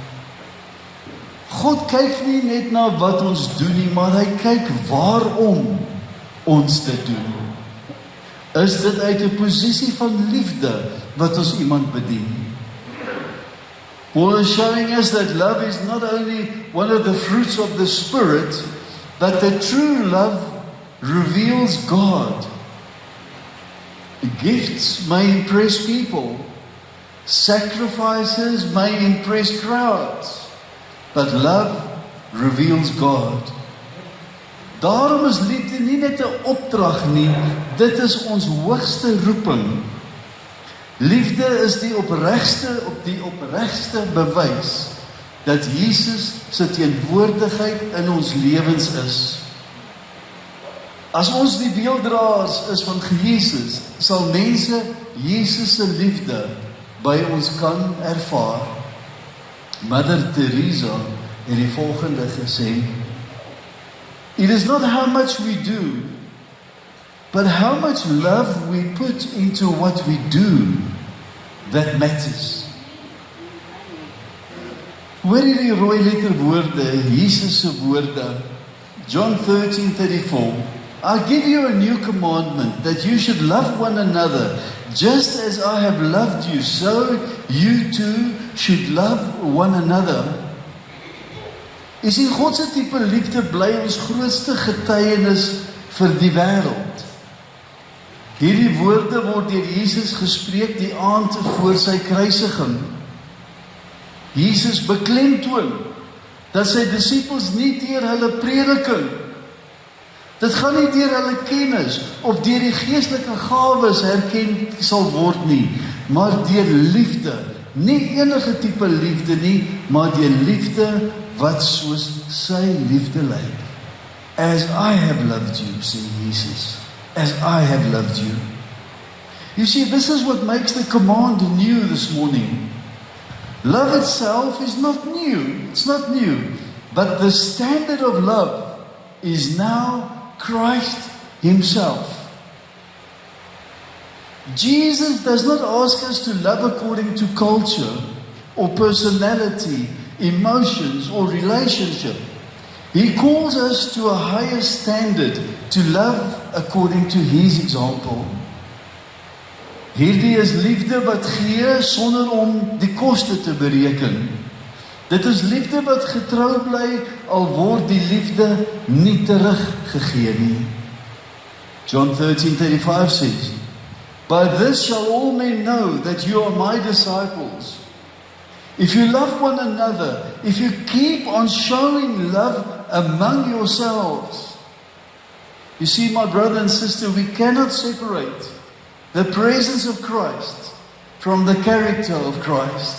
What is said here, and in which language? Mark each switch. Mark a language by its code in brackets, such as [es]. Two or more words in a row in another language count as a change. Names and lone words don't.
[af] God kyk nie net na wat ons doen nie, maar hy kyk waarom ons dit doen. Is dit uit 'n posisie van liefde wat ons iemand bedien? [en] Paul is showing us that love is not only one of the fruits of the Spirit, but the true love reveals God. Gifts may impress people, sacrifices may impress crowds, but love reveals God. [af] Daarom is liefde nie net 'n opdrag nie, dit is ons hoogste roeping. Liefde is die opregste bewys dat Jesus se teenwoordigheid in ons lewens is. As ons die beelddraers is van Jesus, sal mense Jesus se liefde by ons kan ervaar. Mother Teresa het die volgende gesê: [en] It is not how much we do, but how much love we put into what we do that matters. [af] Hoor hierdie rooi letter woorde, Jesus se woorde, [en] John 13:34. I give you a new commandment, that you should love one another, just as I have loved you, so you too should love one another. [af] U sien, God se tipe liefde bly ons grootste getuienis vir die wêreld. Hierdie woorde word deur Jesus gespreek die aand voor sy kruisiging. Jesus beklemtoon dat sy disippels nie deur hulle prediking, dit gaan nie deur hulle kennis of deur die geestelike gawes herken sal word nie, maar deur liefde. Nie enige tipe liefde nie, maar deur liefde wat soos sy liefde lyk. [en] As I have loved you, sê Jesus. As I have loved you. You see, this is what makes the command new this morning. Love itself is not new. It's not new. But the standard of love is now Christ Himself. Jesus does not ask us to love according to culture or personality, emotions or relationship. He calls us to a higher standard, to love according to His example. [af] Hierdie is liefde wat gee sonder om die koste te bereken. Dit is liefde wat getrou bly al word die liefde nie teruggegee nie. [en] John 13:35 says, By this shall all men know that you are my disciples. If you love one another, if you keep on showing love among yourselves. You see, my brother and sister, we cannot separate the presence of Christ from the character of Christ.